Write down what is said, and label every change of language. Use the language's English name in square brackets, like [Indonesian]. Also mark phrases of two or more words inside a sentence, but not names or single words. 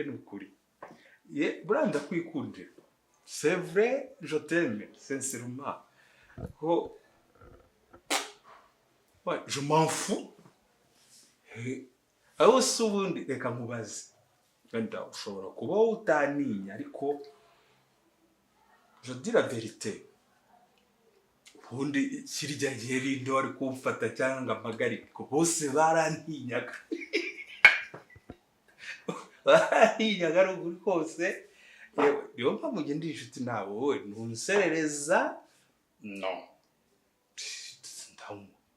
[Kinyarwanda] ni ukuri buriya ndakwikundira [French] c'est vrai je t'aime sincèrement [Kinyarwanda] ko [French] je m'en fous [Kinyarwanda] aho se ubundi reka nkubaze wenda ushobora kuba utaninya ariko [French] je dis la vérité [Kinyarwanda] ubundi kirya gihe rinde wari kumfata cyangwa mpagarike bose barantinyaga barantinyaga ari ukuri kose yewe niyo mpamvu njye ndi inshuti nawe wowe ntunserereza no ndamu